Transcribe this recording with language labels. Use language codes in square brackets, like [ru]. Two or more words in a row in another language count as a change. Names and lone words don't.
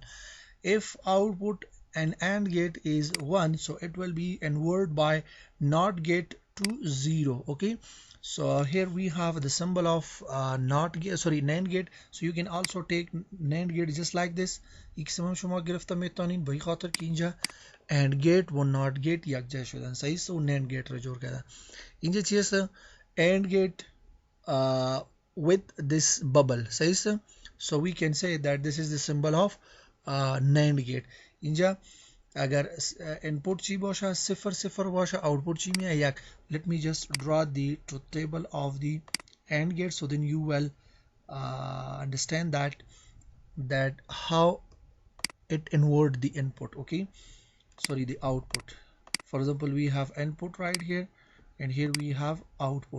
[en] If output and AND gate is 1, so it will be inverted by NOT gate to 0. Okay, so here we have the symbol of NAND gate. So you can also take NAND gate just like this. AND gate [fa] و [en] NOT gate [fa] یکجا شدن صحیح سو [en] NAND gate [fa] را جور کردن اینجا چی هست [en] AND gate with this bubble [fa] صحیح. [en] So we can say that this is the symbol of NAND gate. [fa] اینجا अगर input چی باشه صفر صفر باشه output چی میاد یک. [en] Let me just draw the truth table of the AND gate, so then you will understand that how it invert the input. Okay, sorry, the output. For example, we have input right here and here we have output.